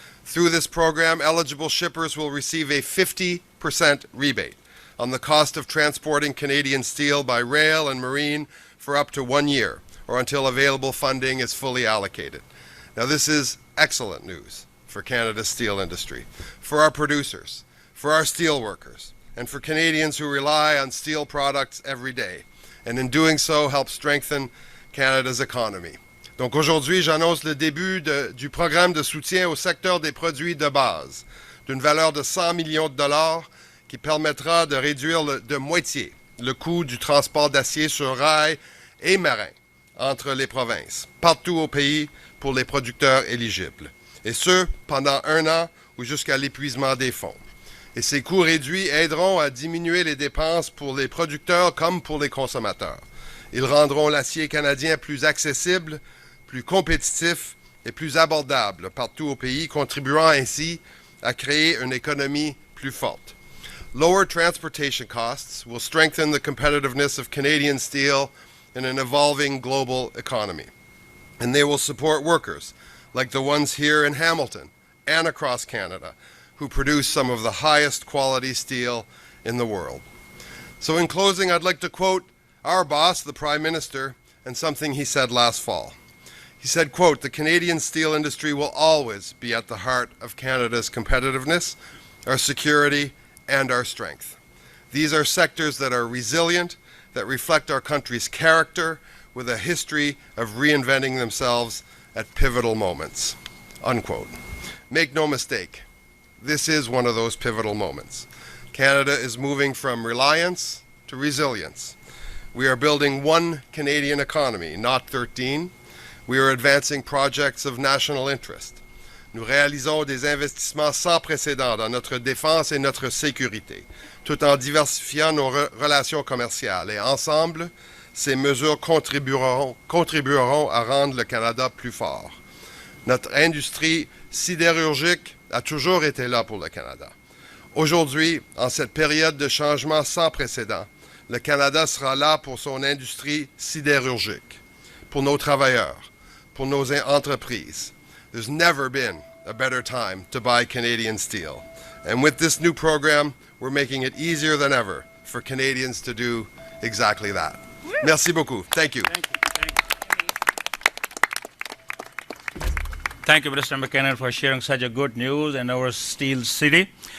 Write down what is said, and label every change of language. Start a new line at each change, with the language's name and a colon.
English: Through this program, eligible shippers will receive a 50% rebate on the cost of transporting Canadian steel by rail and marine for up to 1 year, or until available funding is fully allocated. Now, this is excellent news for Canada's steel industry, for our producers, for our steel workers, and for Canadians who rely on steel products every day, and in doing so help strengthen Canada's economy.
French: Donc aujourd'hui, j'annonce le début du programme de soutien au secteur des produits de base, d'une valeur de 100 millions de dollars, qui permettra de réduire de moitié le coût du transport d'acier sur rail et marin entre les provinces, partout au pays pour les producteurs éligibles, et ce, pendant 1 an ou jusqu'à l'épuisement des fonds. Et ces coûts réduits aideront à diminuer les dépenses pour les producteurs comme pour les consommateurs. Ils rendront l'acier canadien plus accessible, plus compétitif et plus abordable partout au pays, contribuant ainsi à créer une économie plus forte.
English: Lower transportation costs will strengthen the competitiveness of Canadian steel in an evolving global economy. And they will support workers, like the ones here in Hamilton and across Canada, who produce some of the highest quality steel in the world. So in closing, I'd like to quote our boss, the Prime Minister, and something he said last fall. He said, quote, "The Canadian steel industry will always be at the heart of Canada's competitiveness, our security, and our strength. These are sectors that are resilient, that reflect our country's character, with a history of reinventing themselves at pivotal moments," unquote. Make no mistake, this is one of those pivotal moments. Canada is moving from reliance to resilience. We are building one Canadian economy, not 13. We are advancing projects of national interest.
French: Nous réalisons des investissements sans précédent dans notre défense et notre sécurité, tout en diversifiant nos relations commerciales. Et ensemble, ces mesures contribueront à rendre le Canada plus fort. Notre industrie sidérurgique a toujours été là pour le Canada. Aujourd'hui, en cette période de changement sans précédent, le Canada sera là pour son industrie sidérurgique, pour nos travailleurs, pour nos entreprises.
English: There's never been a better time to buy Canadian steel. And with this new program, we're making it easier than ever for Canadians to do exactly that.
French: Merci beaucoup.
English: Thank you. Thank you, Minister MacKinnon, for sharing such a good news in our steel city.